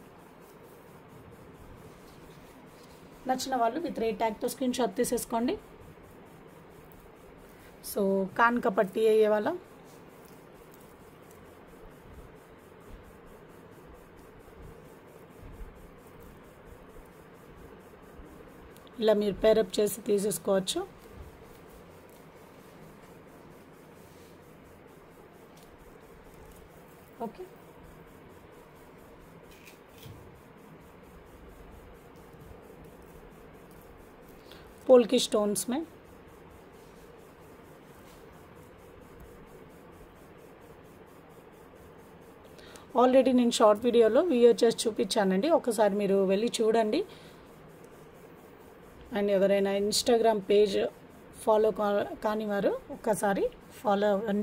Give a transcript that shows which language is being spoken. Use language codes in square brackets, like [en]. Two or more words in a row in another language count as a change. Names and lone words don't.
[te] నచ్చిన వాళ్ళు [en] with rate tagtho screen shot [te] తీసేసుకోండి। [hi] సో कान का पट्टी है ये वाला, [te] ఇలా మీరు పేరప్ చేసి తీసేసుకోవచ్చు। ఓకే। पोल्की स्टोन्स में ఆల్రెడీ నేను [en] short videolo [te] చేసి చూపించానండి, ఒకసారి మీరు వెళ్ళి చూడండి। అండ్ ఎవరైనా ఇన్స్టాగ్రామ్ పేజ్ ఫాలో కాని వారు ఒక్కసారి ఫాలో అవ్వండి।